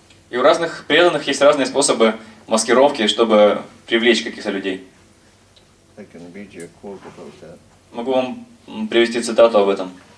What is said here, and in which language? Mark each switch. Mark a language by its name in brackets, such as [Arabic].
[Russian] И у разных преданных есть разные способы маскировки, чтобы привлечь каких-то людей. [English] I can read you a quote about that. [Russian] Могу вам привести цитату об этом.